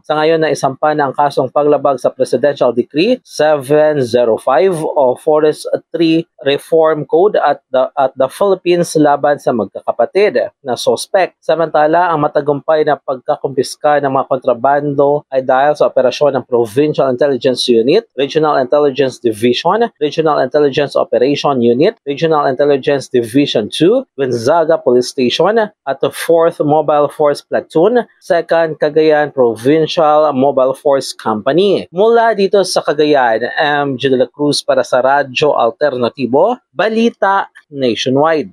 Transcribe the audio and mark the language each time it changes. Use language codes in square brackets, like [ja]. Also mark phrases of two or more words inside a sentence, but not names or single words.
[tl] Sa ngayon na isampa na ang kasong paglabag sa Presidential Decree 705 o Forest 3 Reform Code at the Philippines laban sa magkakapatid na sospek. Samantala, ang matagumpay na pagkakumpiska ng mga kontrabando ay dahil sa operasyon ng Provincial Intelligence Unit, Regional Intelligence Division, Regional Intelligence Operation Unit, Regional Intelligence Division 2, Gonzaga Police Station at the 4th Mobile Force Platoon, 2nd Cagayan Provincial Mobile Force Company. Mula dito sa Cagayan, M. G. de la Cruz para sa Radyo Alternatibo, Balita Nationwide.